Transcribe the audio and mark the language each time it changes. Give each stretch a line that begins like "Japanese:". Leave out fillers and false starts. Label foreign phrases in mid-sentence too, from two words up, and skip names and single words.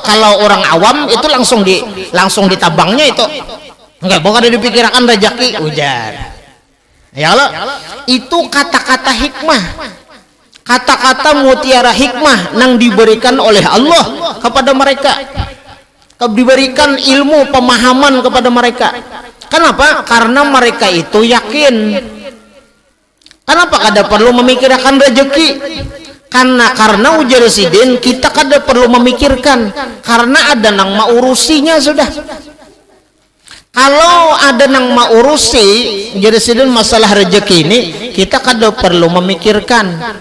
Banjar: Kalau orang awam itu langsung ditabangnya itu enggak, bukan dipikirkan rezeki, ujar ya Allah. Itu kata-kata hikmah, kata-kata mutiara hikmah yang diberikan oleh Allah kepada mereka, diberikan ilmu pemahaman kepada mereka. Kenapa? Karena mereka itu yakin. Kenapa kada perlu memikirkan rezeki? Karena ujar Sidin, kita kada perlu memikirkan, karena ada nang maurusinya sudah. Kalau ada nang maurusi, ujar Sidin, masalah rezeki ini kita kada perlu memikirkan.